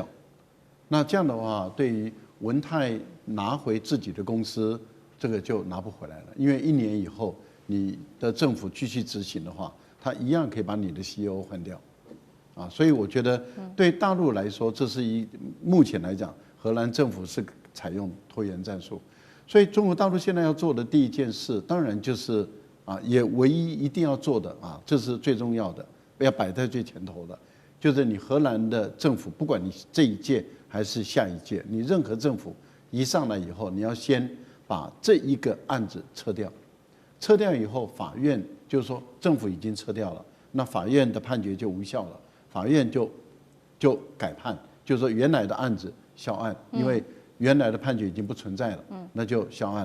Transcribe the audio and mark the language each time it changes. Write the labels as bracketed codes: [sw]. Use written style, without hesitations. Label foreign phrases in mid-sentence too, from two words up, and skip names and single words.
[zh] 那這樣的話，對於文泰拿回自己的公司，這個就拿不回來了。因為1年以後，你的政府繼續執行的話，他一樣可以把你的 CEO 換掉。所以我覺得對大陸來說，這是目前來講，荷蘭政府是採用拖延戰術。所以中國大陸現在要做的第一件事，當然就是也唯一一定要做的這是最重要的，要擺在最前頭的，就是你荷蘭的政府，不管你這一屆還是下一屆，你任何政府一上來以後，你要先把這一個案子撤掉，撤掉以後，法院就是說政府已經撤掉了，那法院的判決就無效了，法院就改判，就是說原來的案子銷案，因為原來的判決已經不存在了，那就銷案了。